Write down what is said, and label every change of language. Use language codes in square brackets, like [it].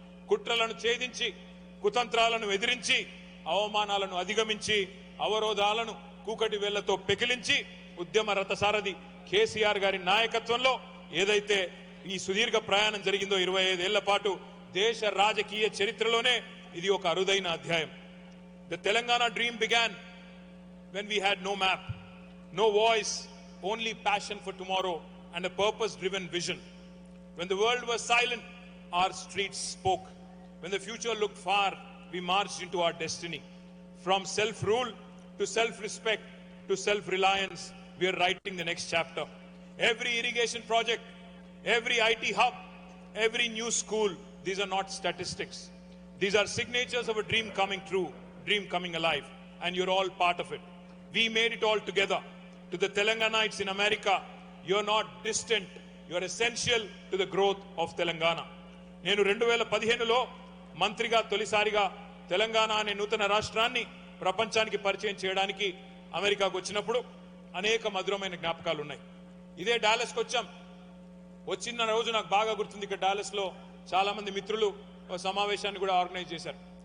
[te] కుట్రలను ఛేదించి, కుతంత్రాలను ఎదిరించి, అవమానాలను అధిగమించి, అవరోధాలను కూకటి వేళ్లతో పెకిలించి ఉద్యమ రథసారథి కేసీఆర్ గారి నాయకత్వంలో ఏదైతే ఈ సుదీర్ఘ ప్రయాణం జరిగిందో 25 ఏళ్ల పాటు దేశ రాజకీయ చరిత్రలోనే ఇది ఒక అరుదైన అధ్యాయం. [en] The Telangana dream began when we had no map, no voice, only passion for tomorrow and a purpose-driven vision. When the world was silent, our streets spoke. When the future looked far, we marched into our destiny. From self-rule to self-respect to self-reliance, we are writing the next chapter. Every irrigation project, every IT hub, every new school, these are not statistics. These are signatures of a dream coming true, dream coming alive, and you're all part of it. We made it all together. To the Telangana'ites in America, you're not distant, you're essential to the growth of Telangana. [te] నేను 2015లో మంత్రిగా తొలిసారిగా తెలంగాణ అనే నూతన రాష్ట్రాన్ని ప్రపంచానికి పరిచయం చేయడానికి అమెరికాకు వచ్చినప్పుడు అనేక మధురమైన జ్ఞాపకాలు ఉన్నాయి. ఇదే డాలస్కి వచ్చాం. వచ్చిన రోజు నాకు బాగా గుర్తుంది. ఇక్కడ డాలస్ లో చాలా మంది మిత్రులు సమావేశాన్ని కూడా ఆర్గనైజ్ చేశారు.